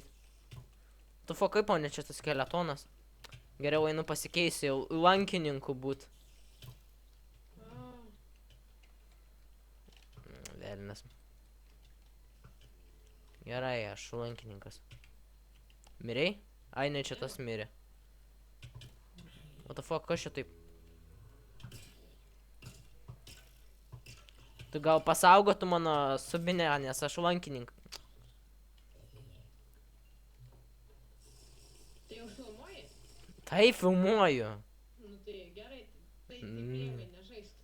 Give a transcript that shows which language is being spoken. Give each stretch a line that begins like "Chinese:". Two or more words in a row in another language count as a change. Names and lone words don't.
Lithuanian: Tu kaip ponė čia tas skeletonas? Geriau einu pasikeisiu jau lankininku būt. Velnes. Gerai, aš lankininkas. Mirei? Ai, ne, čia tas mirė.
English: What the fuck,
Lithuanian: kas čia taip? Tu gal pasaugotų mano subinę, nes aš lankininkas. Tai jau filmuoji? Tai filmuoju. Nu tai gerai, tai lievai nežaisk.